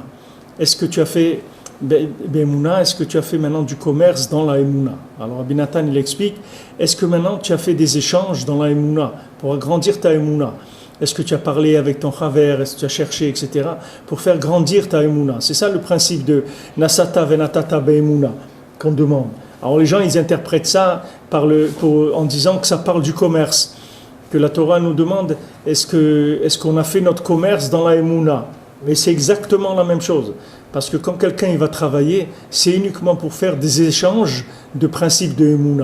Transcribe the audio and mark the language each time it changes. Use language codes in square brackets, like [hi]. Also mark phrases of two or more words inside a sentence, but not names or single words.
[fr] Est-ce que tu as fait Be'emuna, est-ce que tu as fait maintenant du commerce dans la Emuna? Alors Rabbi Nathan il explique, est-ce que maintenant tu as fait des échanges dans la Emuna pour agrandir ta Emuna? Est-ce que tu as parlé avec ton chaver, est-ce que tu as cherché, etc. pour faire grandir ta Emuna? C'est ça le principe de [he] נשאת ונתת באמונה [fr] qu'on demande. Alors les gens ils interprètent ça en disant que ça parle du commerce, que la Torah nous demande est-ce qu'on a fait notre commerce dans la Emuna? Mais c'est exactement la même chose. Parce que quand quelqu'un il va travailler, c'est uniquement pour faire des échanges de principes de Emouna.